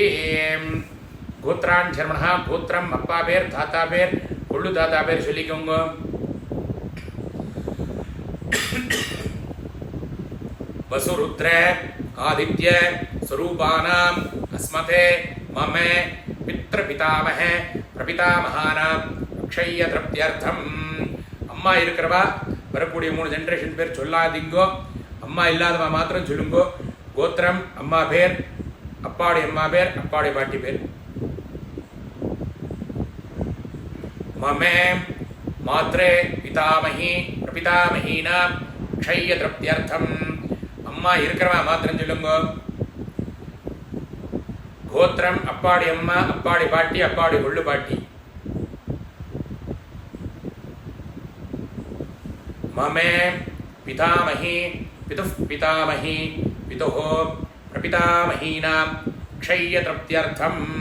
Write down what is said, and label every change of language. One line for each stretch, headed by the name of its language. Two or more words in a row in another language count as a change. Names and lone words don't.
Sanskrit: गोत्रान् शर्मणः गोत्रम्
Tamil: அப்பா பேர் தாதா பேர் கொள்ளு தாதா பேர் சொல்லிக்கோங்க.
Sanskrit: वसुरुद्र आदित्य स्वरूपानाम् अस्मते मम पितृपितामह प्रपितामहानां अक्षय्य द्रव्यर्थम्.
Tamil: அம்மா இருக்கிறவா வரக்கூடிய 3 ஜெனரேஷன் பேர் சொல்லாதீங்கோ. அம்மா இல்லாதவா மாத்திரம் சொல்லுங்கோ. கோத்திரம், அம்மா பேர், அப்பாவுடைய அம்மா பேர், அப்பாவுடைய பாட்டி பேர்.
Sanskrit: मम मात्रे पितामही प्रपितामहीनां क्षय्य द्रव्यर्थम्.
Tamil: அம்மா இருக்கறவா மாத்திரம் சொல்லுங்கோ. கோத்திரம் அப்பாடி அம்மா, அப்பாடி பாட்டி, அப்பாடி கொள்ளு பாட்டி.
Sanskrit: ममे पितामही पितुः पितामही पितुः प्रपितामहीनाम् क्षय्य तृप्त्यर्थम्.